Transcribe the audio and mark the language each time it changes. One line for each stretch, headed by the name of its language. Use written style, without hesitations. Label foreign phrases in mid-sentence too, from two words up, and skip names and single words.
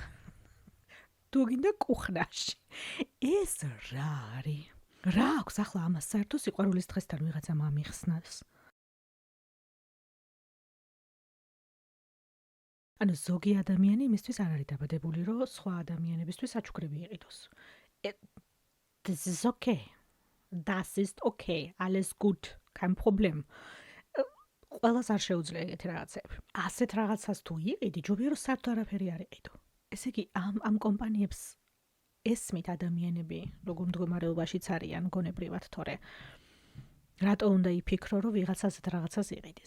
Georgian: თუ გინდა კუხნაში. ეს რა არის? რა აქვს ახლა ამას საერთო სიყვარულის დღესთან ვიღაცამ ამიხსნას? ანუ ზოგი ადამიანი იმისთვის არ არის დაბადებული, რომ სხვა ადამიანებისთვის საჩუქრები იყიდოს.
German: Das ist okay. Das ist okay. Alles gut. Kein Problem.
Georgian: ყველას არ შეუძლია ეგეთი რაღაცები. ასეთ რაღაცას თუ იყიდი, ჯობია რომ საერთოდ არაფერი არ იყიდო. ესე იგი ამ კომპანიებს ესმით ადამიანები, როგორ მდგომარეობაშიც არიან გონებრივად, თორე რატო უნდა იფიქრო, რომ ვიღაც ასეთ რაღაცას იყიდეს?